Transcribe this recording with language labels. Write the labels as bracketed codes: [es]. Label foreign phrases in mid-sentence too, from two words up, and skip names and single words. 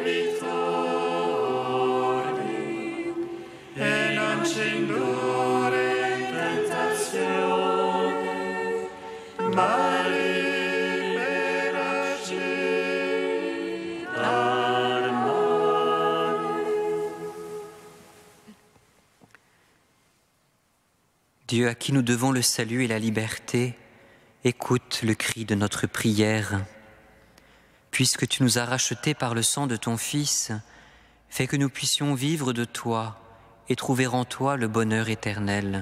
[it] debitori, e non ci indurre in tentazione, ma liberaci dal male. [fr] Dieu à qui nous devons le salut et la liberté, écoute le cri de notre prière. Puisque tu nous as rachetés par le sang de ton Fils, fais que nous puissions vivre de toi et trouver en toi le bonheur éternel.